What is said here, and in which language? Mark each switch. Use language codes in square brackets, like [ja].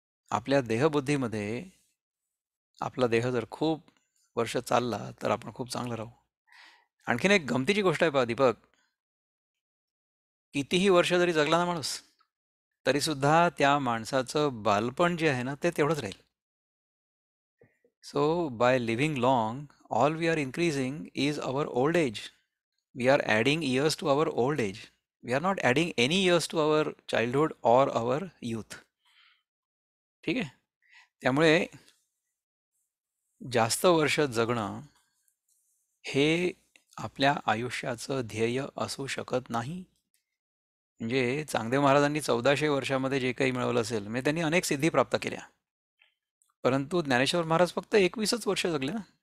[mr] आपल्या देहबुद्धीमध्ये आपला देह जर खूप वर्ष चालला तर आपण खूप चांगलं राहू. आणखीन एक गमतीची गोष्ट आहे पहा दीपक, कितीही वर्ष जरी जगला ना माणूस, तरी सुद्धा त्या माणसाचं बालपण जे आहे ना ते तेवढंच राहील. [en] So by living long, all we are increasing is our old age. We are adding years to our old age. We are not adding any years to our childhood or our youth. [mr] ठीक आहे. त्यामुळे जास्त वर्ष जगणं हे आपल्या आयुष्याचं ध्येय असू शकत नाही. म्हणजे चांगदेव महाराजांनी 1400 वर्षामध्ये जे काही मिळवलं असेल, म्हणजे त्यांनी अनेक सिद्धी प्राप्त केल्या, परंतु ज्ञानेश्वर महाराज फक्त 21च वर्ष जगले ना.